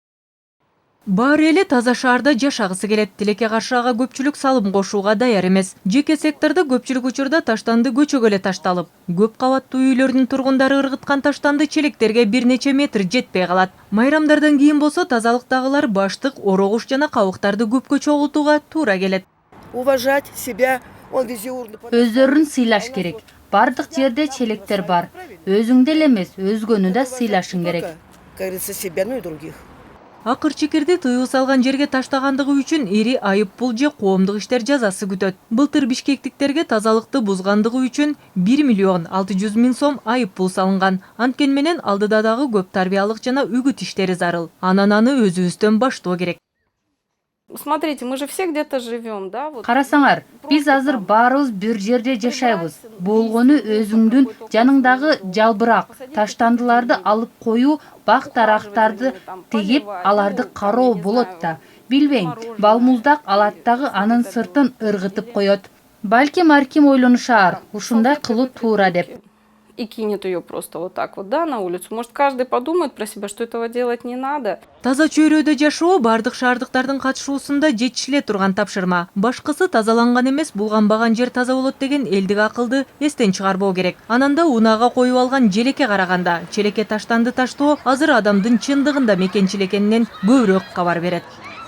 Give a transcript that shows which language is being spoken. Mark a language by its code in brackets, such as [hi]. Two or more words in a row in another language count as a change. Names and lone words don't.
[ky] Баары эле таза шаарда жашагысы келет. Тилекке каршы ага көпчүлүк салым кошууга даяр эмес. Жеке сектордо көпчүлүк учурда таштанды көчөгө эле ташталып, көп кабаттуу үйлөрдүн тургундары ыргыткан таштанды челектерге бир нече метр жетпей калат. Майрамдардан кийин болсо тазалыктагылар баштык, орогуш жана кабыктарды көпкө чогултууга туура келет. [ru] Уважать себя, он везде урны. [ky] Өздөрүн сыйлаш керек. Бардык жерде челектер бар. Өзүңдү эле эмес, өзгөнү да сыйлашың керек. [ru] Как говорится, себя, ну и других. [ky] Акыр чекирди тыюу салган жерге таштагандыгы үчүн ири айып-пул же коомдук иштер жазасы күтөт. Былтыр бишкектиктерге тазалыкты бузгандыгы үчүн 1 миллион 600 миң сом айып-пул салынган. Анткени менен алдыда дагы көп тарбиялык жана үгүт иштери зарыл. Анан аны өзүбүздөн баштоо керек. [ru] Смотрите, мы же все где-то живем, да? Вот. [ky] Карасаңар, биз азыр баарыбыз бир жерде жашайбыз. Болгону өзүңдүн жаныңдагы жалбырак, таштандыларды алып коюу, бак дарактарды тегип, аларды кароо болот да. Билбейм, балмуздак алаттагы анын сыртын ыргытып коет. Балким арким ойлонушар, ушундай кылуу туура деп. [ru] И кинет ее просто вот так вот, да, на улицу. Может, каждый подумает про себя, что этого делать не надо. [ky] Таза чөйрөдө жашоо бардык шаардыктардын катышуусунда жетишиле турган тапшырма. Башкысы тазаланган эмес, булганбаган жер таза болот деген элдик акылды эстен чыгарбоо керек. Ананда унаага коюп алган желекке караганда, челекке таштанды таштоо азыр адамдын чындыгында мекенчил экенинен көбүрөөк кабар берет.